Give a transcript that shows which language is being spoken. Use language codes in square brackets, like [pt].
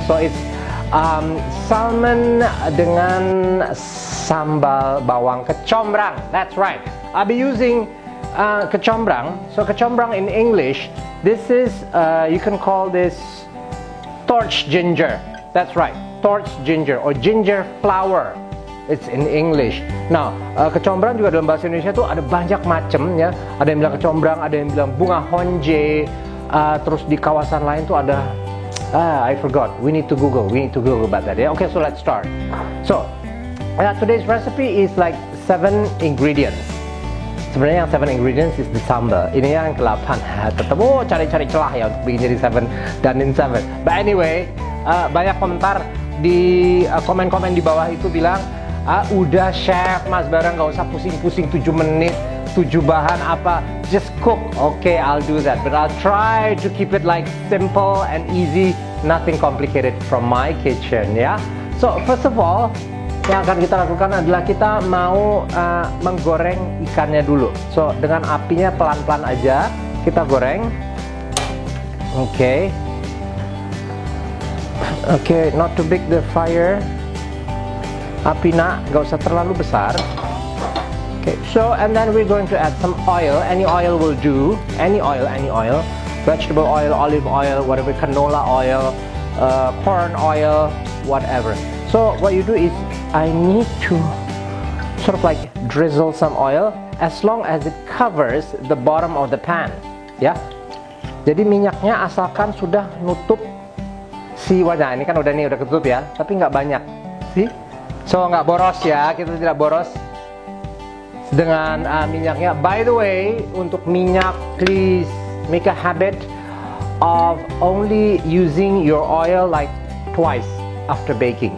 [en] So it's salmon [id] dengan sambal bawang kecombrang. [en] That's right. I'll be using kecombrang. So kecombrang in English, this is you can call this torch ginger. That's right, torch ginger or ginger flower. It's in English. [id] Now, kecombrang juga dalam bahasa Indonesia tuh ada banyak macam, ya. Ada yang bilang kecombrang, ada yang bilang bunga honje. Terus di kawasan lain tuh ada [en] I forgot. We need to Google about that. Yeah? Okay, so let's start. So, today's recipe is like 7 ingredients. [id] Sebenarnya yang [en] 7 ingredients is the sambal. [id] Ini yang ke-8. Tetap cari-cari celah ya untuk bikin jadi 7 dan in 7. But anyway, banyak komentar di komen-komen di bawah itu bilang, udah chef Mas Bara nggak usah pusing-pusing 7 menit, 7 bahan apa, [en] just cook. Okay, I'll do that, but I'll try to keep it like simple and easy, nothing complicated from my kitchen, ya. So first of all, [id] yang akan kita lakukan adalah kita mau menggoreng ikannya dulu. So dengan apinya pelan-pelan aja kita goreng. [en] Okay, not too big the fire. [id] Api nggak usah terlalu besar. [en] Okay, so and then we're going to add some oil. Any oil will do. Any oil. Vegetable oil, olive oil, whatever, canola oil, corn oil, whatever. So what you do is, I need to sort of like drizzle some oil as long as it covers the bottom of the pan. Ya. [id] Jadi minyaknya asalkan sudah nutup si wadah. Ini kan udah ketutup ya, tapi nggak banyak. [en] See? [id] So nggak boros ya, kita tidak boros dengan minyaknya. [en] By the way, [id] untuk minyak, [en] please make a habit of only using your oil like twice after baking.